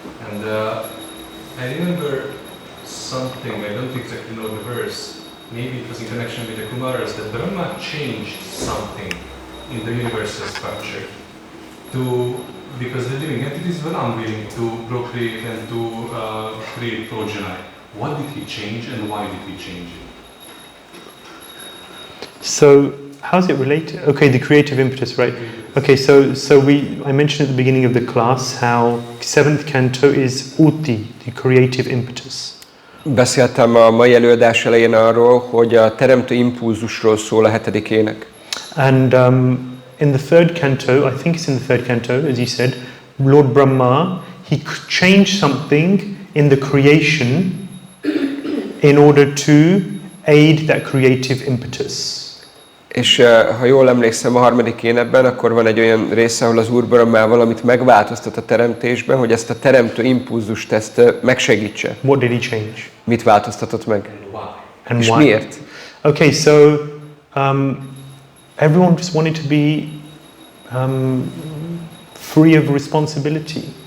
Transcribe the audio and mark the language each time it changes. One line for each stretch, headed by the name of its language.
English: And I remember something, I don't exactly know the verse, maybe it was in connection with the Kumaras, that Brahma changed something in the universal structure because the living entities were unwilling to procreate and to create progeny. What did he change and why did he change it? So how's it related? Okay, the creative impetus, right? Okay, so I mentioned at the beginning of the class how 7th canto is uti, the creative impetus.
Hungarian: Beszéltem a mai előadás elején arról, hogy a teremtő impulzusról szól a 7. ének.
English: And in the 3rd canto, I think it's in the 3rd canto, as you said, Lord Brahma, he changed something in the creation in order to aid that creative impetus.
Hungarian: És ha jól emlékszem a 3. énekben, akkor van egy olyan része, ahol az Úr Brahma valamit megváltoztat a teremtésben, hogy ezt a teremtő impulzust ezt megsegítse.
English: What did he change?
Hungarian: Mit változtatott meg?
English: And
Hungarian: És
English: why?
Hungarian: miért?
English: Okay, so everyone just wanted to be free of responsibility.